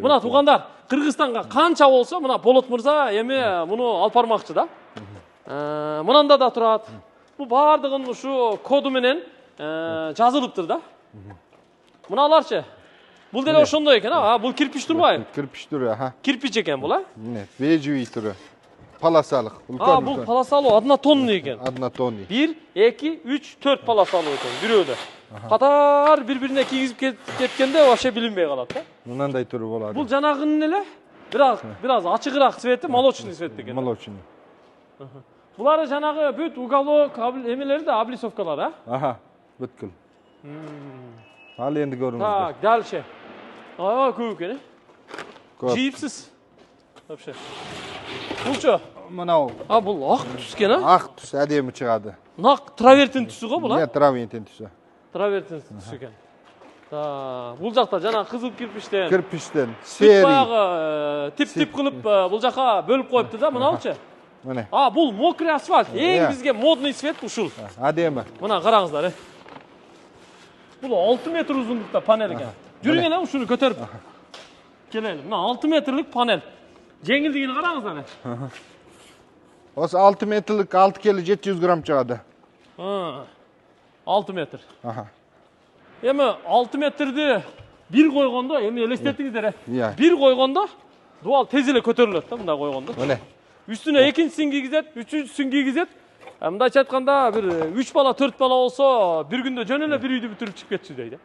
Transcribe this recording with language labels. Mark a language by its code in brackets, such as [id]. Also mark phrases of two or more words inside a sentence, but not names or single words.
[ky] Мына туғандар, Кыргызстанга канча болсо, мына Болот мырза эми муну алып бармакчы да. Мынанда да турат. Бул бардыгын ушу коду менен жазылыптыр да. Мыналарчы. Бул деле ошондой экен, бул кирпич турбайбы? Кирпич түрү, Кирпич экен бул, [kk] Міне, бежевый түрі. Полосалык. [ky] Бул полосалуу однотонный экен. Однотонный. 1, 2, 3, 4 полосалуу экен, бирөөдө. Катар бири-бирине кийгизип кеткенде вообще билинбей калат да. [kk] Мынандай түрі болады. [ky] Бул жанагынын эле бираз ачыгыраак цвети, [ru] молочный цвет [ky] экен. Молочный. Булары жанагы бүт уголок эмелери да, облицовкалар, [kk] бүткүл. Ал енді көріңіздер. [ru] Так, дальше. [kk] Көп екен, жийипсиз. Вообще. [ky] Булчу? [kk] Мынау. [ky] Бул ак түс экен, [kk] Ак түс әдемі чыгады. [ky] Нак травертин түсү го бул, Травертин түсү. Травертин түсү экен. Бул жакта жана кызыл кирпичтен. Кирпичтен, серий. Баягы тип-тип кылып бул жака бөлүп коюпту да, мынаучу. [kk] Міне. [ky] Бул [ru] мокрый асфальт. [ky] Эң бизге [ru] модный цвет [ky] ушул. [kk] Әдемі. [ky] Мына караңыздар, Бул 6 метр узундукта панель экен. Жүрүң эле ушуну көтөрүп. Келели. Мына 6 метрлик панель. Жеңилдигин караңыздар. [kk] Осы 6 метрлік 6 келі 700 грамм чыгады. 6 метр. [ky] Эми 6 метрди бир койгондо, эми элестетиңиздер. Бир койгондо дуал тез эле көтөрүлөт да, мындай койгондо. [kk] Міне. [ky] Үстүнө экинчисин кийгизет, үчүнчүсүн кийгизет. Мындайча айтканда, бир 3 бала, 4 бала болсо, бир күндө жөн эле бир үйдү бүтүрүп чыгып кетчү дейт.